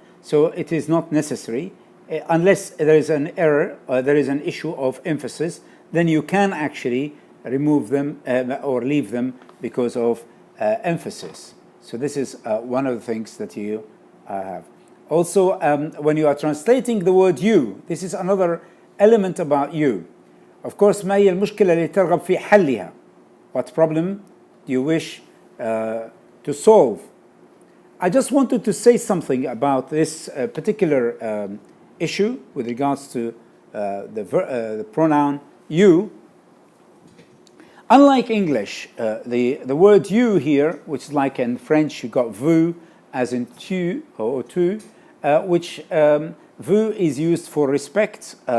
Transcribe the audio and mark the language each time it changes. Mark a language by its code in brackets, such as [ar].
[en] So it is not necessary. Unless there is an error or there is an issue of emphasis, then you can actually remove them or leave them because of emphasis. So this is one of the things that you have. Also, when you are translating the word you, this is another element about you. Of course, [ar] ما هي المشكلة اللي ترغب في حلها? [en] What problem do you wish to solve? I just wanted to say something about this particular issue with regards to the pronoun you. Unlike English, the word you here, which is like in French, you got vous as in tu or tu, which vous is used for respect.